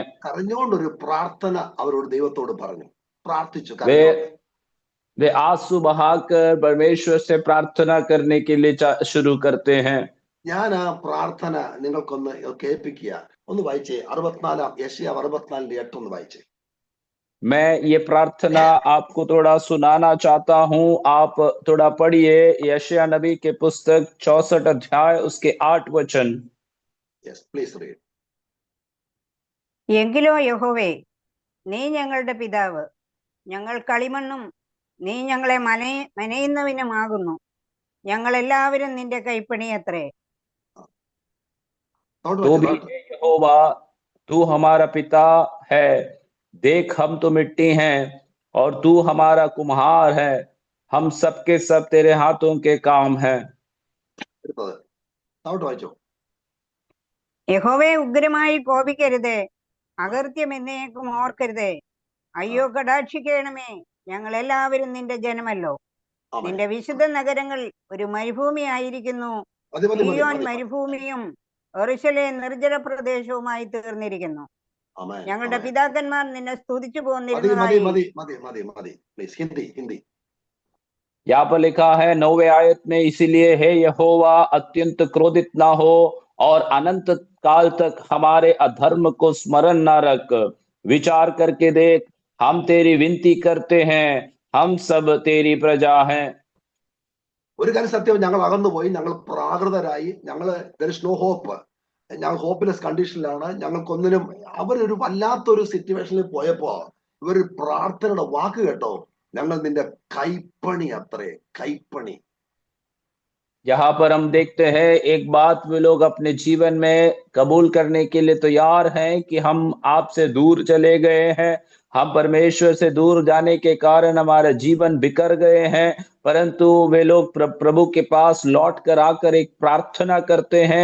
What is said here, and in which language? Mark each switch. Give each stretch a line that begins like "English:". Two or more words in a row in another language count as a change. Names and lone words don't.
Malayalam: കരഞ്ഞുകൊണ്ടൊരു പ്രാർത്ഥന അവരോട് ദൈവത്തോട് പറഞ്ഞു, പ്രാർത്ഥിച്ചു
Hindi: वे
Malayalam: കരഞ്ഞോണ്ട്.
Hindi: वे आंसू बहाकर परमेश्वर से प्रार्थना करने के लिए शुरू करते हैं।
Malayalam: ഞാൻ ആ പ്രാർത്ഥന നിങ്ങൾക്കൊന്ന് കേൾപ്പിക്കുക. ഒന്ന് വായിച്ചേ, 64 യെശയ്യാ 64:8 ഒന്ന് വായിച്ചേ.
Hindi: मैं ये प्रार्थना आपको थोड़ा सुनाना चाहता हूं, आप थोड़ा पढ़िए यशायाह नबी के पुस्तक 64 अध्याय उसके 8 वचन।
English: Yes, please read.
Malayalam: എങ്കിലോ യഹോവേ, നീ ഞങ്ങളുടെ പിതാവ്, ഞങ്ങൾ കളിമണ്ണും നീ ഞങ്ങളെ മനയുന്നവനുമാകുന്നു. ഞങ്ങൾ എല്ലാവരും നിന്റെ കൈപ്പണിയത്രേ.
Hindi: तो भी हे यहोवा, तू हमारा पिता है, देख हम तो मिट्टी हैं और तू हमारा कुम्हार है, हम सबके सब तेरे हाथों के काम हैं।
Malayalam: വായിച്ചോ. യഹോവേ, ഉഗ്രമായി കോപിക്കരുതേ, അകൃത്യം എന്നേക്കും ഓർക്കരുതേ. അയ്യോ, കടാക്ഷിക്കണമേ, ഞങ്ങൾ എല്ലാവരും നിന്റെ ജനമല്ലോ. നിന്റെ വിശുദ്ധ നഗരങ്ങൾ ഒരു മരുഭൂമി ആയിരിക്കുന്നു. സിയോൻ മരുഭൂമിയും യെരൂശലേം നിർജ്ജന പ്രദേശവുമായി തീർന്നിരിക്കുന്നു. ഞങ്ങളുടെ പിതാക്കന്മാർ നിന്നെ സ്തുതിച്ചു പോന്നിരുന്നതായി.
Hindi: यहाँ पर लिखा है 9वें आयत में, इसीलिए हे यहोवा अत्यंत क्रोधित ना हो और अनंत काल तक हमारे अधर्म को स्मरण न रख। विचार करके देख, हम तेरी विनती करते हैं, हम सब तेरी प्रजा हैं।
Malayalam: ഒരു കാര്യം സത്യം, ഞങ്ങൾ അകന്നുപോയി, ഞങ്ങൾ പ്രാകൃതരായി, ഞങ്ങള്
English: there is no hope,
Malayalam: ഞങ്ങൾ
English: hopeless condition,
Malayalam: ഞങ്ങൾക്കൊന്നിനും. അവരൊരു വല്ലാത്തൊരു സിറ്റുവേഷനിൽ പോയപ്പോ ഇവർ പ്രാർത്ഥനയുടെ വാക്ക് കേട്ടോ, ഞങ്ങൾ നിന്റെ കൈപ്പണി അത്രേ, കൈപ്പണി.
Hindi: यहाँ पर हम देखते हैं एक बात, वे लोग अपने जीवन में कबूल करने के लिए तैयार हैं कि हम आपसे दूर चले गए हैं, हम परमेश्वर से दूर जाने के कारण हमारा जीवन बिखर गए हैं, परंतु वे लोग प्रभु के पास लौट कर आकर एक प्रार्थना करते हैं।